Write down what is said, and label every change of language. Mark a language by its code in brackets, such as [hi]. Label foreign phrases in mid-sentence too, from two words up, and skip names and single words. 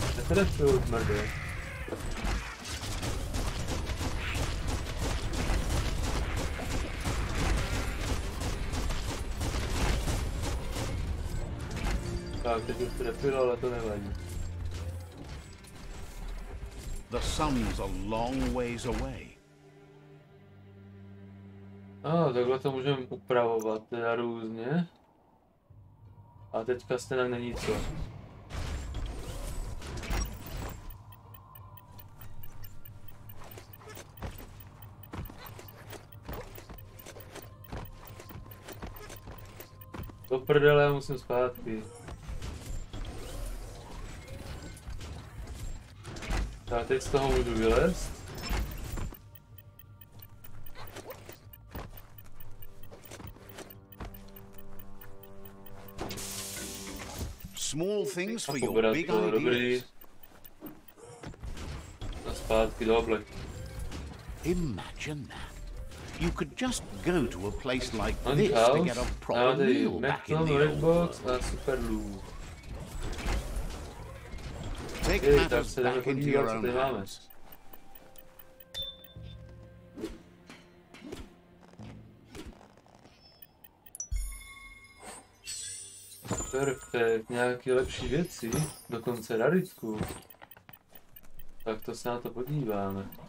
[cs] netrefil, zmrdě. Tak, teď už trefil, ale to nevadí. [en] The sun's a long ways away. [cs] Takhle to můžeme upravovat teda různě. A teďka stejně není co. Do prdele, já musím zpátky. Tak teď z toho můžu vylézt. [en] Small things for your big ideas. [cs] A zpátky do obleku. [en] Imagine that. You could just go to a place like this to get a proper meal back in the old world. [cs] A super loot. [en] Take matters back into your own hands. [cs] Perfekt, nějaký lepší věci, dokonce raritku. Tak to se na to podíváme.